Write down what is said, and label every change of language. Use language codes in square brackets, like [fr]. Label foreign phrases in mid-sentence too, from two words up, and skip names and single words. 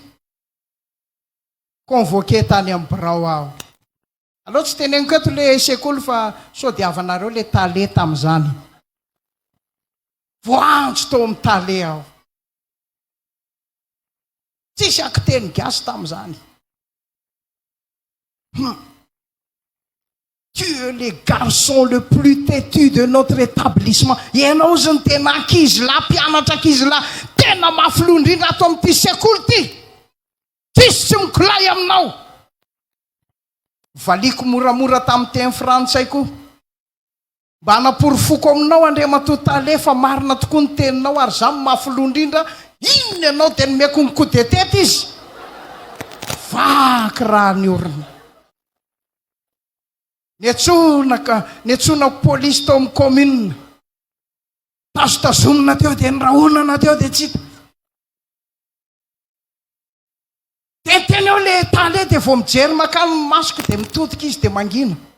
[mg] Convoqué tany amin'ny birao aho. Aloha tsy teneniko eto le sekoly fa so diavanareo le tale tamin'izany. Voantso tao amin'ny tale aho. Tsisy akiteny gasy tamin'izany. [fr] Tu es le garçon le plus têtu de notre établissement. [mg] Ianao zany tena ankizy lahy, mpianatra ankizy lahy tena mafilo indrindra ato amin'ity sekoly ty. Tsisy tsy mikolay aminao. Valiko moramora tamin'ny teny frantsay koa. Mba hanaporofoko aminao andriamatoa tale fa marina tokoa ny teninao ary za mafilo indrindra. Inona ianao dia nomeko ny [fr] coup de tête [mg] izy. Vaky raha ny orina. Niantsona polisy tao amin'ny commune. Tazotazomina teo dia nirahonana teo dia tsy hita. Teny eo le tale dia vao mijery makany masoko dia mitodika izy dia mangina.